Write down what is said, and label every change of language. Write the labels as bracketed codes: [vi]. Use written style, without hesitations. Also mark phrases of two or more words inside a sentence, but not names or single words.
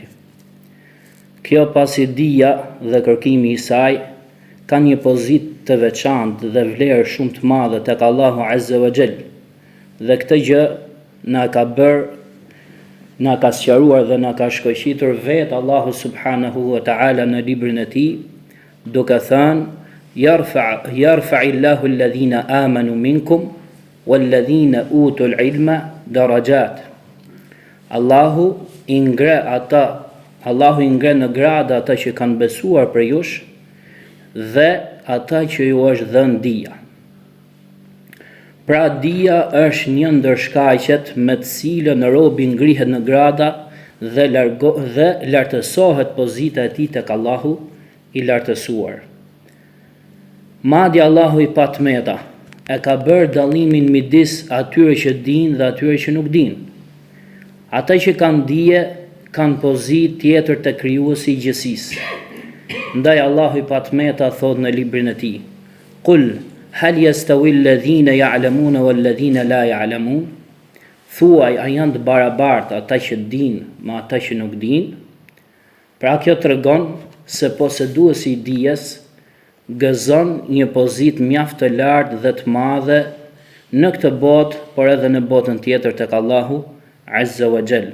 [sq] Kjo pasi dija dhe kërkimi i saj ka një pozitë të veçantë dhe vlerë shumë të madhe tek Allahu [ar] عز وجل, [sq] dhe këtë gjë na ka sqaruar dhe na ka shkëlqitur vetë Allahu [ar] سبحانه وتعالى [sq] në librin e tij, duke thënë: [ar] يرفع الله الذين آمنوا منكم والذين أوتوا العلم درجات. [sq] Allahu i ngre në gradë ata që kanë besuar për jush dhe ata që ju është dhënë dija. Pra dija është një ndër shkaqet me të cilën robi ngrihet në grada dhe lartësohet pozita e tij tek Allahu i lartësuar. Madje Allahu i patmeta e ka bërë dallimin midis atyre që dinë dhe atyre që nuk dinë. Ata që kanë dije kanë pozitë tjetër te krijuesi i gjithësisë. Ndaj Allahu i patmeta thot në librin e tij: [ar] "قل هل يستوي الذين يعلمون والذين لا يعلمون?" [sq] Thuaj, a janë të barabartë ata që dinë me ata që nuk dinë? Pra kjo tregon se poseduesi i dijes gëzon një pozitë mjaft të lartë dhe të madhe në këtë botë, por edhe në botën tjetër tek Allahu [ar] عز وجل.